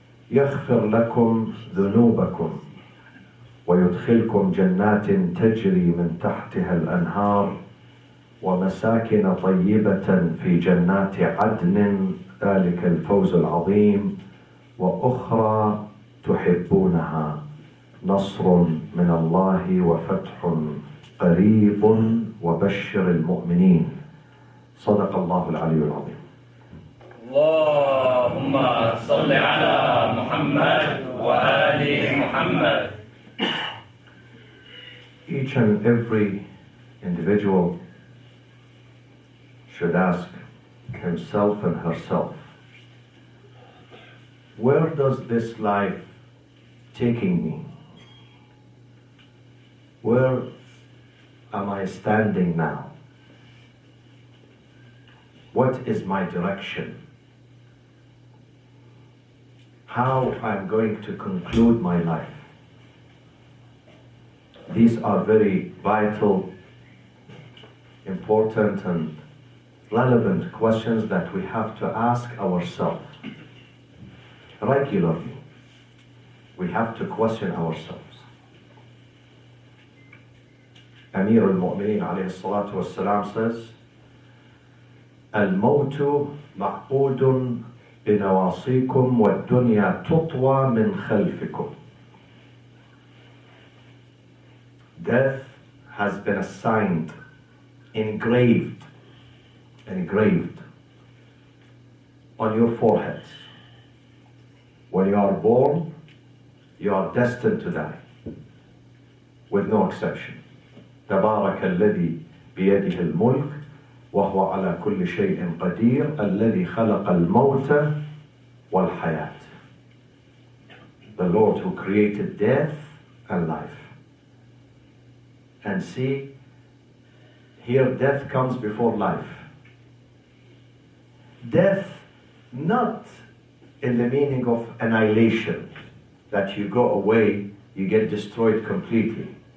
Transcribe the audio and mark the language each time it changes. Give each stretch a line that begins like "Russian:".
Arabic: يغفر لكم ذنوبكم ويدخلكم جنات تجري من تحتها الأنهار ومساكن طيبة في جنات عدن ذلك الفوز العظيم وأخرى تحبونها نصر من الله وفتح قريب وبشر المؤمنين. صدق الله العلي العظيم. اللهم صل على محمد وآل محمد.
English: Each and every individual should ask himself and herself, where does this life taking me? Where am I standing now? What is my direction? How I'm going to conclude my life? These are very vital, important and relevant questions that we have to ask ourselves regularly. We have to question ourselves. Amir al-Mu'mineen alayhi salatu wassalam says,
Arabic: الموت معقود بنواصيكم والدنيا تطوى من خلفكم.
English: Death has been assigned, engraved on your foreheads. When you are born, you are destined to die, with no exception.
Arabic: تبارك الذي بيده الملك وهو على كل شيء قدير الذي خلق الموت والحياة.
English: The Lord who created death and life. And see, here death comes before life. Death not in the meaning of annihilation, that you go away, you get destroyed completely.